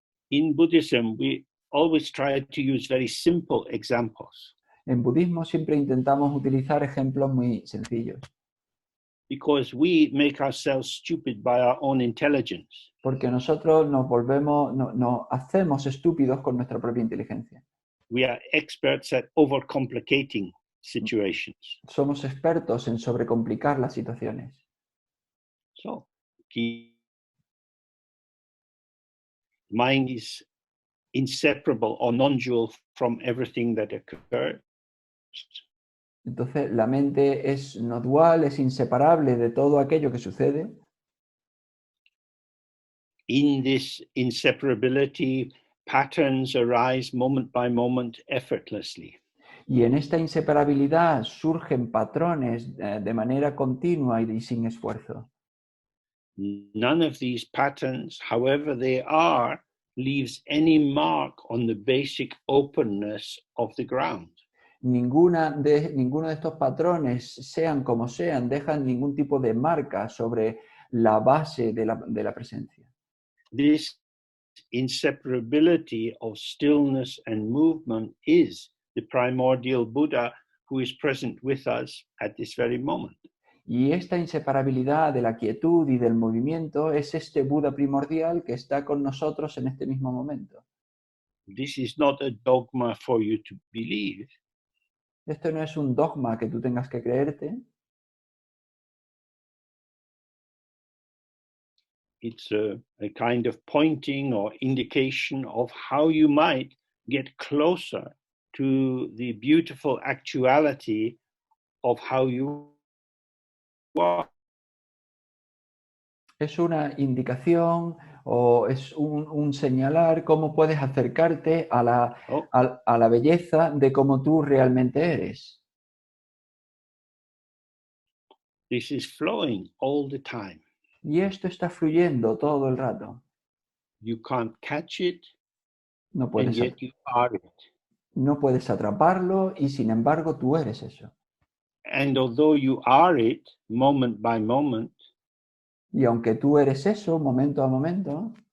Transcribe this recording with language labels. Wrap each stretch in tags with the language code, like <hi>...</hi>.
<en>In Buddhism, we always try to use very simple examples</en> <es>En budismo siempre intentamos utilizar ejemplos muy sencillos,</es> <en>because we make ourselves stupid by our own intelligence.</en> <es>porque nosotros nos hacemos estúpidos con nuestra propia inteligencia.</es> <en>We are experts at overcomplicating situations.</en> <es>Somos expertos en sobrecomplicar las situaciones.</es> <en>So, mind is inseparable or non-dual from everything that occurs.</en> <es>Entonces, la mente es no dual, es inseparable de todo aquello que sucede.</es> <en>In this inseparability, patterns arise moment by moment effortlessly.</en> <es>Y en esta inseparabilidad surgen patrones de manera continua y sin esfuerzo.</es> <en>None of these patterns, however they are, leaves any mark on the basic openness of the ground.</en> <es>Ninguno de estos patrones, sean como sean, dejan ningún tipo de marca sobre la base de la presencia.</es> <en>This inseparability of stillness and movement is the primordial Buddha who is present with us at this very moment.</en> <es>Y esta inseparabilidad de la quietud y del movimiento es este Buda primordial que está con nosotros en este mismo momento.</es> <en>This is not a dogma for you to believe.</en> <es>Esto no es un dogma que tú tengas que creerte.</es> <en>It's a kind of pointing or indication of how you might get closer to the beautiful actuality of how you are.</en> <es>Es una indicación o es un señalar cómo puedes acercarte a Oh, a la belleza de cómo tú realmente eres.</es> <en>this is flowing all the time.</en> <es>Y esto está fluyendo todo el rato.</es> <en>You can't catch it,</en> <es>No</es> <en>and</en> <es>puedes,</es> <en>yet you are it.</en> <es>no puedes atraparlo y sin embargo tú eres eso.</es> <en>And although you are it, moment by moment,</en> <es>Y aunque tú eres eso, momento a momento,</es>